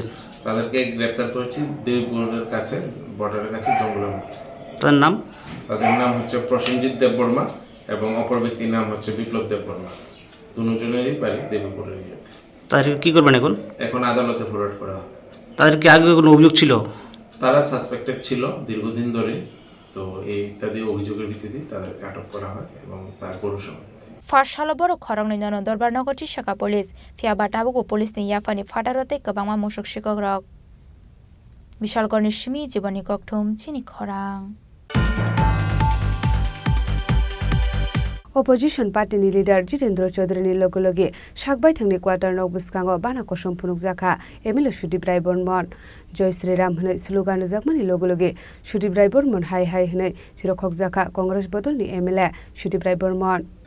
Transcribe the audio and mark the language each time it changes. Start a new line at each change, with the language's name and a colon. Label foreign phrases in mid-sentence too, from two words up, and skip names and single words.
Bangla: তাদেরকে গ্রেপ্তার করেছি দেবীপুরের কাছে বর্ডারের কাছে জঙ্গলের মধ্যে তাদের নাম হচ্ছে প্রসেনজিৎ দেববর্মা এবং অপর ব্যক্তির নাম হচ্ছে বিপ্লব দেববর্মা দুজনেরই বাড়ি দেবীপুরের ইয়েতে তাদের কি করবেন এখন আদালতে ফরওয়ার্ড করা হবে তাদের কি আগে কোনো অভিযোগ ছিল তারা সাসপেক্টেড ছিল দীর্ঘদিন ধরে তো এই ইত্যাদি অভিযোগের ভিত্তিতে তাদেরকে আটক করা হয় এবং তার গরু সহ
Kok Borok: फार्सालो बर खरंनि नन दरबार नगरति शाखा पुलिस फिया बाटाबुको पुलिसनि याफानि फाटारते गोबांमा मुसुक सिकक रक विशालगढ़नि सिमी जीवनी कक्थुम चिनि खरां अपोजिशन पार्टीनि लिडार जितेन्द्र चौधरीनि लगे लगे सागबाय थांनि क्वार्टार नौ बुस्कांगो बाना कसम फुनुक जाखा एमएलए सुदीप राय बर्मन
Hindi: जय श्रीराम
Kok Borok: हनै स्लोगान जाकमानि लगे लगे सुदीप राय बर्मन हाय हाय हनै चिरखक जाखा कांग्रेस बदलनि एमएलए सुदीप राय बर्मन